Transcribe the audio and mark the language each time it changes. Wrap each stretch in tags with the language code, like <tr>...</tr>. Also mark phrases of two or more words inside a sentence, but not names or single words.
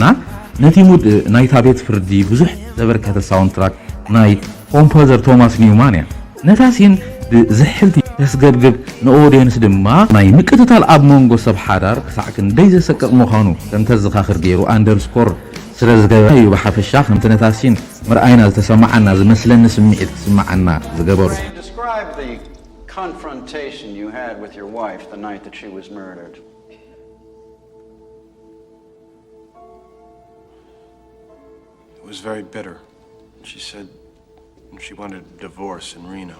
<ti>ነቲ ሙድ ናይታ ቤት ፍርዲ ብዙሕ ዘበርከተ ሳውንድትራክ ናይ ኮምፖዘር ቶማስ ኒውማን እያ። ነታ ሲን ብዝሕልቲ ተስገብግብ ንኦዲየንስ ድማ ናይ ምቅትታል ኣብ መንጎ ሰብ ሓዳር ክሳዕ ክንደይ ዘሰቅቕ ምዃኑ ከም ተዘኻኽር ገይሩ አንደርስኮር ስለ ዝገበረ እዩ ብሓፈሻ ከምቲ ነታ ሲን ምርኣይና ዝተሰማዓና ዝመስለኒ ስምዒት ክስማዓና ዝገበሩ።</ti> <en>Confrontation you had with your wife the night that she was murdered. It was very bitter. She said she wanted a divorce in Reno.</en>